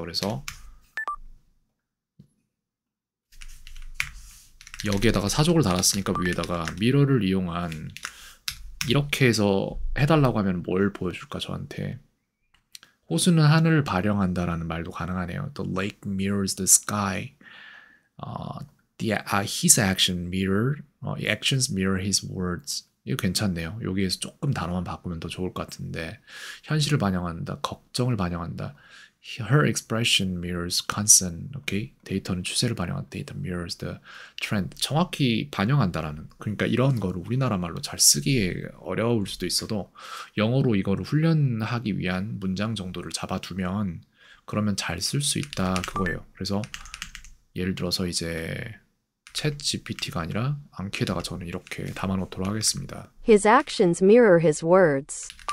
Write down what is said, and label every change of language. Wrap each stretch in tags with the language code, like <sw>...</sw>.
<ko>그래서 여기에다가 사족을 달았으니까 위에다가 미러를 이용한 이렇게 해서 해달라고 하면 뭘 보여줄까 저한테. 호수는 하늘을 발현한다라는 말도 가능하네요.</ko> <en>The lake mirrors the sky. His action mirror, actions mirror his words.</en> <ko>이거 괜찮네요. 여기에서 조금 단어만 바꾸면 더 좋을 것 같은데, 현실을 반영한다, 걱정을 반영한다.</ko> <en>Her expression mirrors concern.</en> <ko>오케이, 데이터는 추세를 반영한다.</ko> <en>데이터 mirrors the trend.</en> <ko>정확히 반영한다라는. 그러니까 이런 거를 우리나라 말로 잘 쓰기 어려울 수도 있어도 영어로 이거를 훈련하기 위한 문장 정도를 잡아두면 그러면 잘 쓸 수 있다 그거예요. 그래서 예를 들어서 이제 챗 GPT가 아니라 앙키에다가 저는 이렇게 담아놓도록 하겠습니다.</ko> <en>His actions mirror his words.</en>